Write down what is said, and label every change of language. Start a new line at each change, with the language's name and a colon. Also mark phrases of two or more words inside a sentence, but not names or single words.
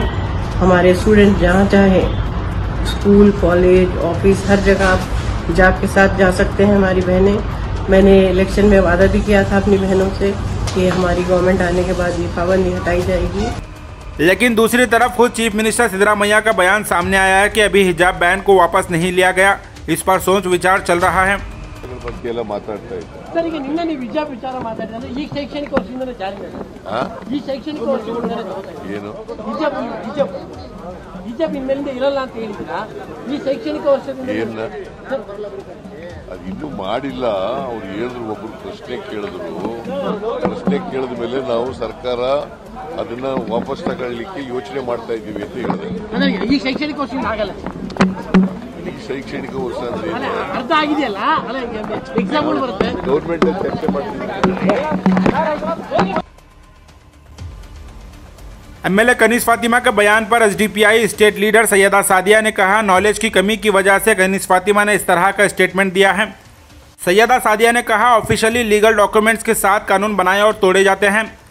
Hindi: हमारे स्टूडेंट जहाँ चाहे
English: school, college, office
Hindi: हर जगह आप हिजाब के साथ जा सकते हैं। हमारी बहनें, मैंने इलेक्शन में वादा भी किया था अपनी बहनों से कि हमारी गवर्नमेंट आने के बाद ये पाबंदी हटाई जाएगी। लेकिन दूसरी तरफ खुद
English: chief minister
Hindi: सिद्धरामैया का बयान सामने आया है कि अभी हिजाब बैन को वापस नहीं लिया गया। इस पर सोच विचार चल रहा है।
Kannada: ಸರ್, ಈಗ ನಿನ್ನೆ ನೀವು ಹಿಜಾಬ್ ವಿಚಾರ ಮಾತಾಡಿದ್ರೆ ಈ ಶೈಕ್ಷಣಿಕ ವರ್ಷದಿಂದಲೇ ಜಾರಿ ಮಾಡಿದ್ದಾರೆ. ಈ ಶೈಕ್ಷಣಿಕ ವರ್ಷದಿಂದಲೇ ಏನು ಹಿಜಾಬ್ ಇನ್ಮೇಲಿಂದ ಇರಲ್ಲ ಅಂತ ಹೇಳಿದ್ದೀರಾ? ಈ ಶೈಕ್ಷಣಿಕ ವರ್ಷದಿಂದ ಅದು ಇನ್ನೂ ಮಾಡಿಲ್ಲ. ಅವ್ರು ಹೇಳಿದ್ರು, ಒಬ್ರು ಪ್ರಶ್ನೆ ಕೇಳಿದ ಮೇಲೆ ನಾವು ಸರ್ಕಾರ ಅದನ್ನ ವಾಪಸ್ ತಗೊಳ್ಳಿಕ್ಕೆ ಯೋಚನೆ ಮಾಡ್ತಾ ಇದ್ದೀವಿ ಅಂತ ಹೇಳಿದ್ರೆ ಈ ಶೈಕ್ಷಣಿಕ ವರ್ಷದಿಂದ ಆಗಲ್ಲ. ಶೈಕ್ಷಣಿಕ ವರ್ಷ ಅಂದ್ರೆ ಅರ್ಥ ಆಗಿದೆಯಲ್ಲ, ಎಕ್ಸಾಮ್ಗಳು ಬರುತ್ತೆ, ಗೌರ್ಮೆಂಟ್ ಚರ್ಚೆ ಮಾಡ್ತೀವಿ.
Hindi: एमएलए कनीज फातिमा के बयान पर एसडीपीआई
English: state leader
Hindi: सैयदा सादिया ने कहा, नॉलेज की कमी की वजह से कनीज फातिमा ने इस तरह का स्टेटमेंट दिया है। सैयदा सादिया ने कहा,
English: officially legal documents
Hindi: के साथ कानून बनाए और तोड़े जाते हैं।